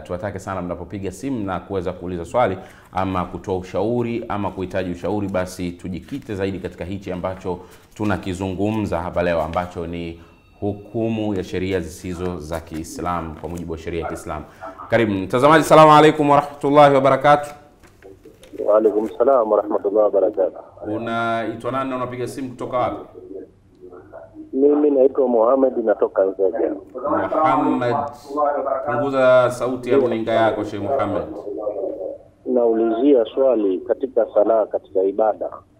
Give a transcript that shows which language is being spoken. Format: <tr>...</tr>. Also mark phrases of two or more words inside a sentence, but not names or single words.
<sw>Tuwatake sana mnapopiga simu na kuweza kuuliza swali ama kutoa ushauri ama kuhitaji ushauri, basi tujikite zaidi katika hichi ambacho tunakizungumza hapa leo, ambacho ni hukumu ya sheria zisizo za Kiislamu kwa mujibu wa sheria ya Kiislamu. Karibu mtazamaji,</sw> <ar>السلام عليكم ورحمة الله وبركاته. وعليكم السلام ورحمة الله وبركاته.</ar> <sw>Unaitwa nani na unapiga simu kutoka wapi? Mimi naitwa Muhammad, natoka Nzega. Muhammad, punguza sauti ya runinga yako Sheikh Muhammad. Naulizia swali katika sala, katika ibada.</sw>